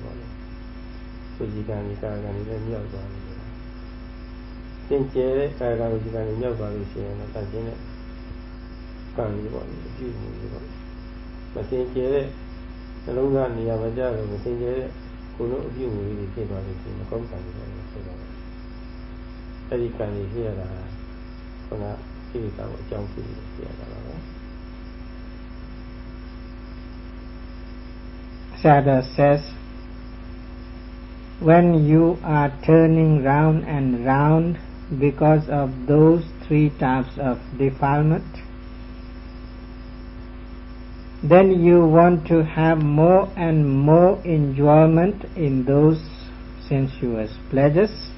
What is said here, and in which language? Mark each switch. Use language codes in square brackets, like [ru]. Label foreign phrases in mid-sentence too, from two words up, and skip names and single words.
[my] ပေါ့လေသူကြီးကံဒီကာကံတွေလည်းမြောက်သွားတယ်သင်ကျဲတဲ့ကာကံဒီကံတွေမြောက်သွားလို့ရှိရင်တော့တန်ရှင်းတဲ့ကံတွေပေါ့လေအပြုမှုတွေပေါ့မသင်ကျဲတဲ့နှလုံးသားနေရာမကျတော့မသင်ကျဲတဲ့ကိုယ်လုံးအပြုမှုတွေဖြစ်သွားလို့ရှိရင်မကောင်းကံတွေလည်းဖြစ်သွားတယ်အဲဒီကံတွေဖြစ်ရတာခုနကိလေသာကိုအကြောင်းပြုပြီးဖြစ်ရတာပါပဲ [en] Sayadaw says, when you are turning round and round because of those three types of defilement, then you want to have more and more enjoyment in those sensuous pleasures.